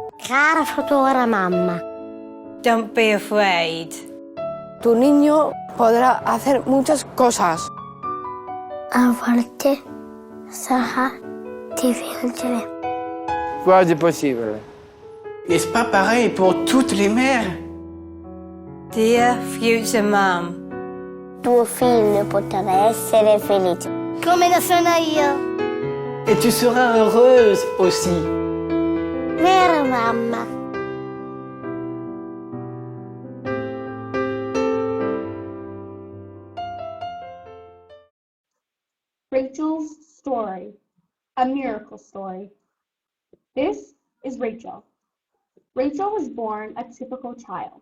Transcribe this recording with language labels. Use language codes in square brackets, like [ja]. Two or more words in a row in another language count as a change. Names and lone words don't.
[it] Cara futura mamma. [en] Don't be afraid. [es] Tu niño podrá hacer muchas cosas. [it] A volte sarà difficile. Quasi possibile. [fr] N'est-ce pas pareil pour toutes les mères? [en] Dear future mom. [it] Tuo figlio potrà essere felice. Come lo sono io. [fr] Et tu seras heureuse aussi. [it] Vero mamma. [en] Rachel's story, a miracle story. This is Rachel. Rachel was born a typical child.